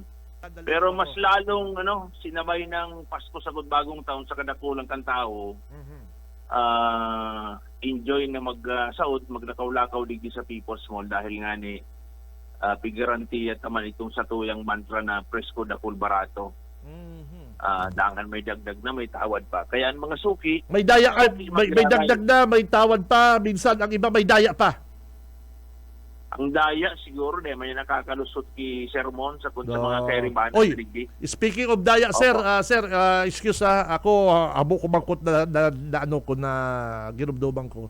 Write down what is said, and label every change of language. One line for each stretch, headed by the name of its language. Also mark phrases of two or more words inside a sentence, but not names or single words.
Filipino: Pero mas lalong sinabay ng Pasko sa bagong taon sa
Bikol: kadakulang kan tao. Enjoy na magsaot, magnakaw-lakaw digdi sa People's Mall dahil nga ni pigaranti at naman itong satuyang mantra na presko dakul barato. Dangan may dagdag na, may tawad pa.
Filipino: Kaya ang mga suki, May daya, may dagdag na, may tawad pa, minsan ang iba may daya pa. ang daya siguro may nakakalusot ki sermon sa No.
Bikol: mga keriban. Oy,
English: speaking of
Bikol: daya, sir, excuse ako, abo ko mangkot na ano ko na ginumduman ko.